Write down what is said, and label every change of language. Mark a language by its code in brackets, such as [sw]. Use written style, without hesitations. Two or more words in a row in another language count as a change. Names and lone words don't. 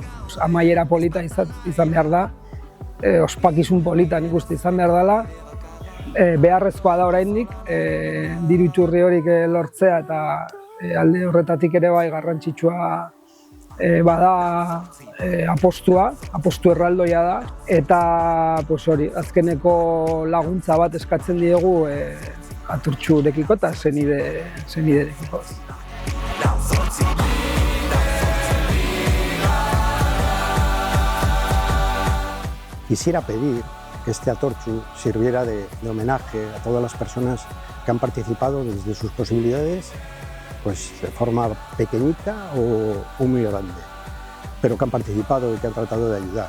[eu] Amaiera polita izan behar da, ospakizun polita nik uste izan behar dela, beharrezkoa da oraindik, diru iturri horik lortzea eta alde horretatik ere bai garrantzitsua bada apostu erraldoia da, eta azkeneko laguntza bat eskatzen diegu Atortxurekiko eta zeniderekiko. [es] Quisiera pedir que este Atortxu sirviera de homenaje a todas las personas que han participado desde sus posibilidades, de forma pequeñita o muy grande, pero que han participado y que han tratado de ayudar.